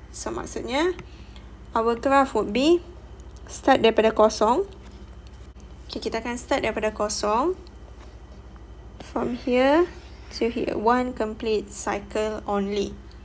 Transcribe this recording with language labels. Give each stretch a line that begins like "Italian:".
English: So
Malay: maksudnya
English: our graph would be start
Malay: daripada
English: 0.
Malay: Okay, kita akan start daripada 0.
English: From here to here, one complete cycle only.